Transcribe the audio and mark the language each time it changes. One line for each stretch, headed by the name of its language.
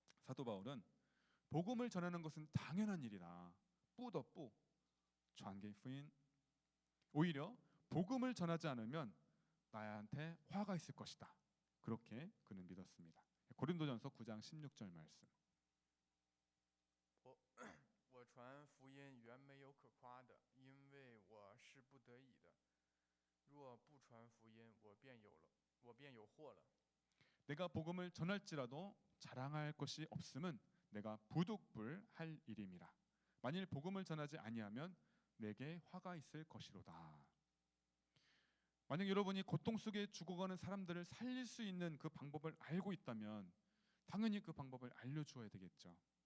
Korean: 사도 바울은 복음을 전하는 것은 당연한 일이다.
Chinese: 不得不 传给福音.
Korean: 오히려 복음을 전하지 않으면 나한테 화가 있을 것이다. 그렇게 그는 믿었습니다. 고린도전서 9장 16절 말씀.
Chinese: 我传福音原没有可夸的，因为我是不得已的。若不传福音，我便有祸了。
Korean: 내가 복음을 전할지라도 자랑할 것이 없음은 내가 부득불할 일임이라. 만일 복음을 전하지 아니하면 내게 화가 있을 것이로다. 만약 여러분이 고통 속에 죽어가는 사람들을 살릴 수 있는 그 방법을 알고 있다면 당연히 그 방법을 알려주어야 되겠죠.